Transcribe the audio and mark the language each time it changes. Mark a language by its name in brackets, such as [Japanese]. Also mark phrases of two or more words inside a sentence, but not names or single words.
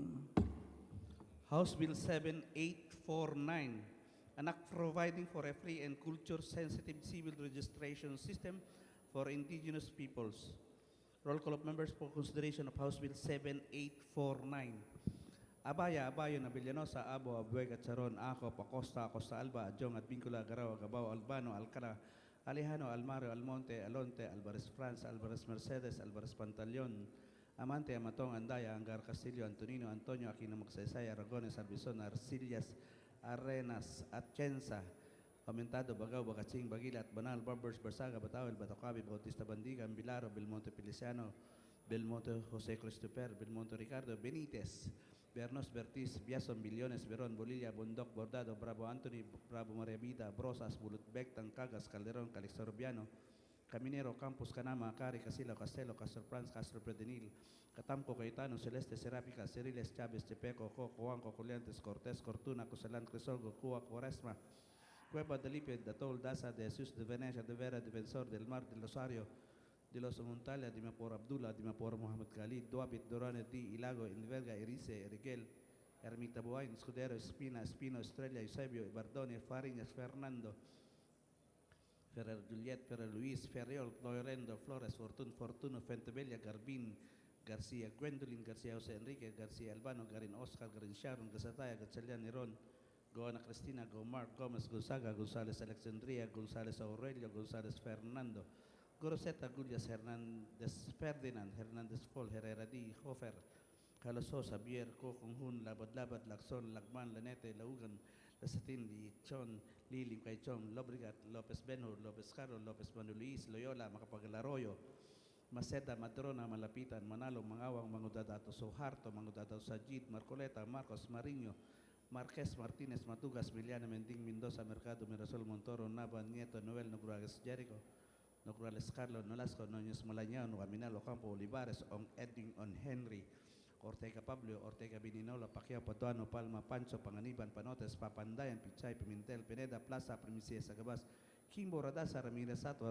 [English] House Bill 7849, an act providing for a free and culture-sensitive civil registration system for indigenous peoples. Roll call of members for consideration of House Bill 7849. Abaya, Abayo, Villanosa, Abo, Abueg, Charon, Acop, Acosta, Acosta Alba, Adjong, Advincula, Garao, Agabao, Albano, Alcara, Alejano, Almario, Almonte, Alonte, Alvarez France, Alvarez Mercedes, Alvarez Pantaleon, Amante, Amatong, Andaya, Angar Castillo, Antonino, Antonio, Aquino Magsaysay, Aragones, Arbizon, Arcillas, Arenas, Atienza, Aumentado, Bagao, Bagaching, Bagilat, Banal, Barbers, Barsaga, Batawel, Batocabi, Bautista Bandiga, Bilaro, Belmonte Feliciano, Belmonte Jose Christopher, Belmonte Ricardo, Benitez, Bernos, Bertis, Biason, Billones, Veron, Bolilla, Bondok, Bordado, Bravo Anthony, Bravo Maria Vida, Brosas, Bulutbek, Tancagas, Calderon, Calixto Rubiano, Caminero, Campos, Canama, Acari, Casilo, Castelo, Castro Franz, Castro Predenil, Catamco, Caetano, Celeste, Serapica, Ceriles, Chávez, Chepeco, Juanco, Coliantes, Cortés, Cortuna, Cosalan, Crisolgo, Cuba, Cuaresma, Cueva de Lipe, Datol, Daza, de Jesus, de Venecia, de Vera, Defensor del Mar, de Rosario, de los Montalia, de Mapor Abdullah, de Mapor Mohamed Khalid, Duapit, Dorane, Di, Ilago, Inverga, Erice, Eriguel, Ermita Buhain, Escudero, Espina, Espino, Estrella, Eusebio, Bardone, Fariñas, Fernando, Ferrer Juliet, Ferrer Luis, Ferriol, Loyorendo, Flores, Fortuno, Fentebella, Garbin, Garcia, Gwendolyn, Garcia, Jose Enrique, Garcia, Albano, Garin Oscar, Garin Sharon, Gazataya, Gatchalian, Neron, Goana Cristina, Gomar, Gomez, Gonzaga, González Alexandria, González Aurelio, González Fernando, Goroseta, Gullias, Hernandez, Ferdinand, Hernandez Paul, Herrera D. Hofer, Calosos, Javier, Conjun, Labad-Labad, Lacson, Lagman, Lanete, Laugan, Lasatin, Lichon, Lilim, Caichon, Lobrigat, Lopez Benhur, Lopez Caro, Lopez Manulis, Loyola, Macapagalaroyo, Maceda, Madrona, Malapitan, Manalo, Mangawang, Mangudadato, Soharto, Mangudadato, Sajid, Marcoleta, Marcos, Mariño, Marquez, Martinez, Matugas, Miliana, Mending, Mendoza, Mercado, Mirasol, Montoro, Nava, Nieto, Noel, Nogruagas, Jericho, Nograles, Carlos, Nolasco, Noñez, Malañao, Caminal, Ocampo, Olivares, On Edwin, On Henry, Ortega Pablo, Ortega Bininola, Pacquiao, Paduano, Palma, Pancho, Panganiban, Panotes, Papandayan, Pichay, Pimentel, Pineda, Plaza, Primicia, Sagabas, Kimbo, Radasa, Ramirez, Sato,